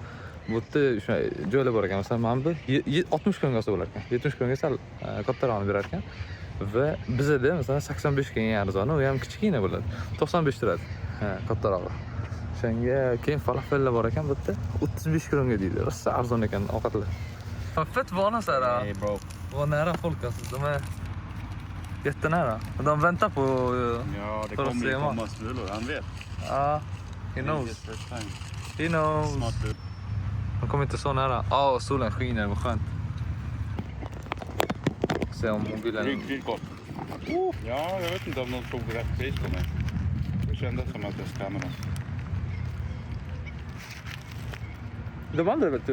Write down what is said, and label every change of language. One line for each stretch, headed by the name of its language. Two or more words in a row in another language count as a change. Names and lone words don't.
Uzbek: Bu yerda o'sha joylar bor ekan. Masalan, mana bu 60 kronga olsa bo'lar ekan. 70 kronga sal kattarog'ini berar ekan. Va bizda masalan 85 ga eng arzoni, u ham kichkina bo'ladi. 95 turadi. Kattarog'i. O'shanga keyin falafellar bor ekan bu yerda. 35 kronga deydi. Rosa arzon ekan ovqatlar.
Swedish: Fett vana så här.
English: Hey bro.
Swedish: Var nära folk alltså. De är jättenära. De väntar på... Ja, det För att kommer se ju mat. komma smulor. Han vet. Ja,
English: he knows. He knows.
Swedish: Snart du. De kommer inte så nära. Ja, solen skiner. Vad skönt. Se om mobilen... Riktigt gott. Ja, jag vet inte om de tog rätt pris på mig. Det kändes som att jag skammade dem. De andra vet du.